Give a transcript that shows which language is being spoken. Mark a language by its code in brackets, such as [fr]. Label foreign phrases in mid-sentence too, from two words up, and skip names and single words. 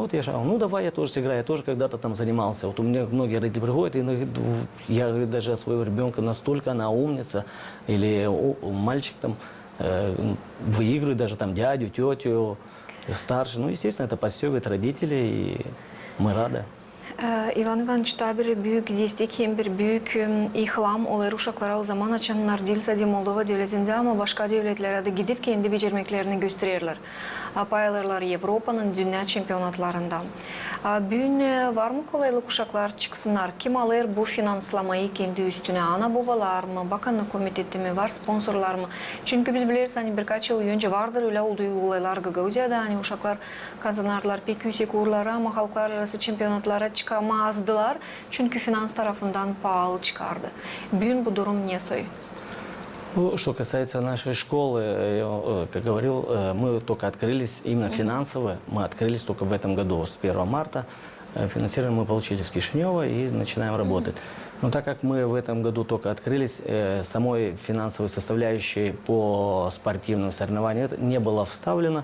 [ru] Вот я шагал, ну давай я тоже сыграю, я тоже когда-то там занимался. Вот у меня многие родители приходят, и я говорю, даже своего ребенка настолько она умница. Или мальчик там выигрывает даже там дядю, тетю. Старше. Ну, естественно, это подстегивает родителей, и мы rады. [gag] Иван Иванович, табір büyük destek hem bir büyük ihlam olar uşaklara o zaman açanlar değil sadece Moldova devletinde ama başka devletlere de gidip kendi becermeklerini gösterirler. Payalırlar Avrupa'nın dünya çempionatlarında. Bugün var mı kolaylık uşaklar çıksınlar? Kim alır bu finanslamayı kendi üstüne? Ana babalar mı? Bakanlık komiteti mi? Var sponsorlar mı? Çünkü biz biliriz hani birkaç yıl önce vardır öyle olduğu olaylar Gagauziya'da hani uşaklar kazanarlar pek yüksek uğurlara ama halklar arası çempionatlara çıkamazdılar. Çünkü finans tarafından pahalı çıkardı. Bugün bu durum ne söylüyor? [ru] Ну, что касается нашей школы, я, как говорил, мы только открылись, именно финансово, мы открылись только в этом году, с 1 марта. Финансирование мы получили с Кишинева и начинаем работать. Но так как мы в этом году только открылись, самой финансовой составляющей по спортивным соревнованиям не было вставлено.